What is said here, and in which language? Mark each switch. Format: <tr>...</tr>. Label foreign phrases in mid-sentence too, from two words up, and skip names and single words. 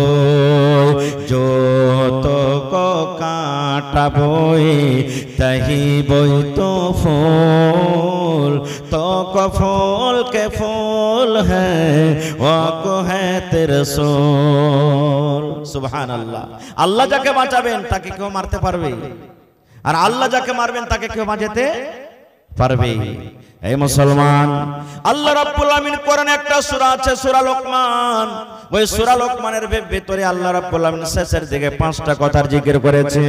<hi>जो तो को कांटा बोए तही बोई तो फूल, तो को फूल के फूल है वो को है तिरसूल।</hi> <ar>سبحان الله.</ar> <bn>আল্লাহ যাকে বাঁচাবেন তাকে কেউ মারতে পারবে, আর আল্লাহ যাকে মারবেন তাকে কেউ বাঁচাতে পারবে। এই মুসলমান,</bn> <ar>الله رب العالمين</ar> <bn>কোরআনে একটা সূরা আছে, সূরা লোকমান। ওই সূরা লোকমানের ভিতরে</bn> <ar>الله رب العالمين</ar> <bn>শেষের দিকে 5টা কথার জিকির করেছেন।</bn>